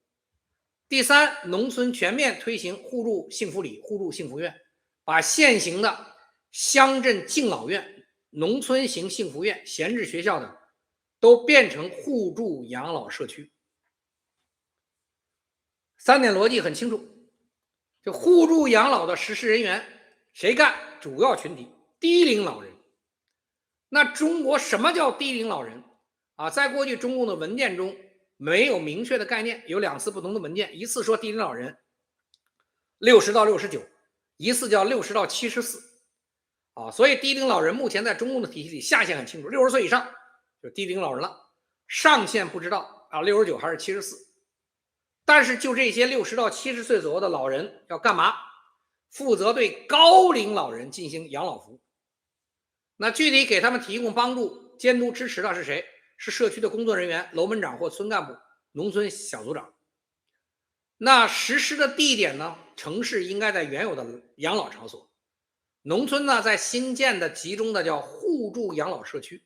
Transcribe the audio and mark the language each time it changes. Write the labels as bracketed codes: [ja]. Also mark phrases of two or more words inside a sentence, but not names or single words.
[zh] 第三，農村全面推行互助幸福里、互助幸福院，把現行的鄉鎮敬老院、農村型幸福院、閒置學校等都變成互助養老社區。3點邏輯很清楚，就互助養老的實施人員誰幹？主要群體低齡老人。那中國什麼叫低齡老人啊？在過去中共的文件中沒有明確的概念，有2次不同的文件，一次說低齡老人60到69，一次叫60到74。所以低齡老人目前在中共的体系裡下限很清楚，60歲以上就低齡老人了，上限不知道69還是74。但是就這些60到70歲左右的老人要幹嘛？負責對高齡老人進行養老服務。那具體給他們提供幫助、監督、支持的是誰？是社區的工作人員、樓門长或村幹部、農村小組長。那實施的地點呢？城市應該在原有的養老場所，農村呢，在新建的集中的叫互助養老社區。